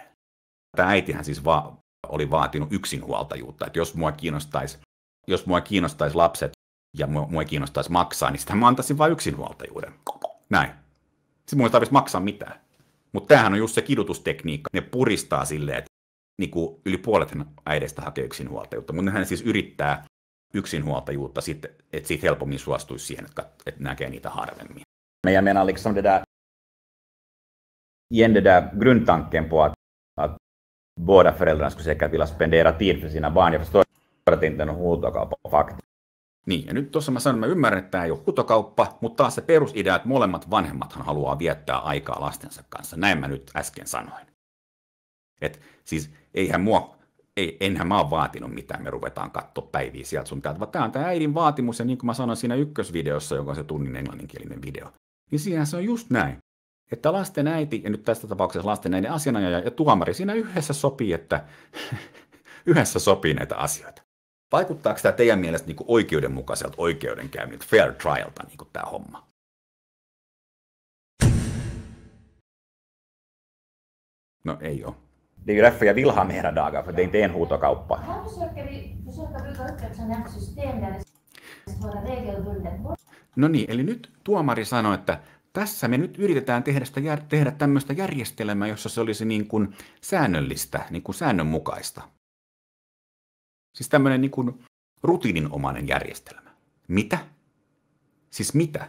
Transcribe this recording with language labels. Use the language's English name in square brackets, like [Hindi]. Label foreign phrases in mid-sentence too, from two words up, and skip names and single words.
[Finnish] Tämä äitihän siis oli vaatinut yksinhuoltajuutta, että jos mua kiinnostaisi lapset ja mua kiinnostaisi maksaa, niin sitä mä antaisin vain yksinhuoltajuuden. Näin. Sitten mun ei tarvitsisi maksaa mitään. Mutta tämähän on just se kidutustekniikka. Ne puristaa silleen, että niinku yli puolet äideistä hakee yksinhuoltajuutta, mutta hän siis yrittää yksinhuoltajuutta, että siitä helpommin suostuisi siihen, että näkee niitä harvemmin. [Swedish] Men jag menar liksom det där, igen det där grundtanken på att båda föräldrarna skulle säkert vilja spendera tid för sina barn. Jag förstår att det inte är någon huutokauppa faktiskt. [Finnish] Niin, ja nyt tuossa mä sanon, että mä ymmärrän, että tämä ei ole huutokauppa, mutta taas se perusidea, että molemmat vanhemmathan haluaa viettää aikaa lastensa kanssa. Näin mä nyt äsken sanoin. Et siis enhän mä ole vaatinut mitään, me ruvetaan katsoa päiviä sieltä sun täältä, vaan tämä on tämä äidin vaatimus, ja niin kuin mä sanoin siinä ykkösvideossa, joka on se tunnin englanninkielinen video, niin siinä se on just näin, että lasten äiti, ja nyt tässä tapauksessa lasten äidin asianajaja ja tuomari siinä yhdessä sopii, että yhdessä sopii näitä asioita. Vaikuttaako tämä teidän mielestä niin kuin oikeudenmukaiselta oikeudenkäynniltä, [English] fair trialta, [Finnish] niin kuin tämä homma? No ei ole. [Swedish] Det är ju därför jag vill ha mera dagar, för det är inte en huutokauppa. Här försöker vi bygga upp ett sådant här system där det ska vara regelbundet. [Finnish] No niin, eli nyt tuomari sanoi, että tässä me nyt yritetään tehdä tämmöistä järjestelmää, jossa se olisi niin kuin säännöllistä, niin kuin säännönmukaista. Siis tämmöinen niin kuin rutiininomainen järjestelmä. Mitä? Siis mitä?